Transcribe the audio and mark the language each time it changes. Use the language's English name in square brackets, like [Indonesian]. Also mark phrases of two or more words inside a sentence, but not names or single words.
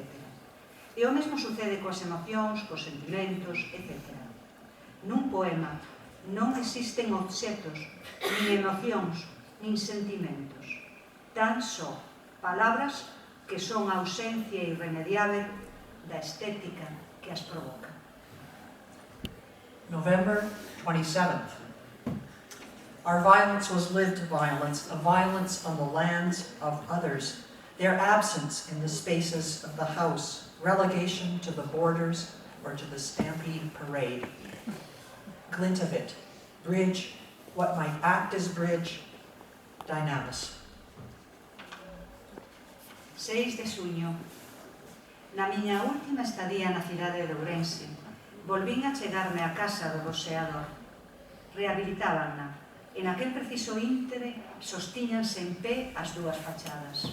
[Galician] E o mesmo sucede coas emocións, cos sentimentos, etc. Nun poema non existen obxectos, nin emocións, nin sentimentos. Tan só palabras que son a ausencia irremediable da estética que as provoca. [English] November 27th. Our violence was lived violence, a violence on the lands of others, their absence in the spaces of the house, relegation to the borders or to the stampede parade. Glint of it, bridge, what might act as bridge, dynamis. [Galician] 6 de xuño. Na miña última estadía na cidade de Ourense, volvín a chegarme á casa do boxeador. Rehabilitábanna. En aquel preciso íntere sostíñanse en pé as dúas fachadas.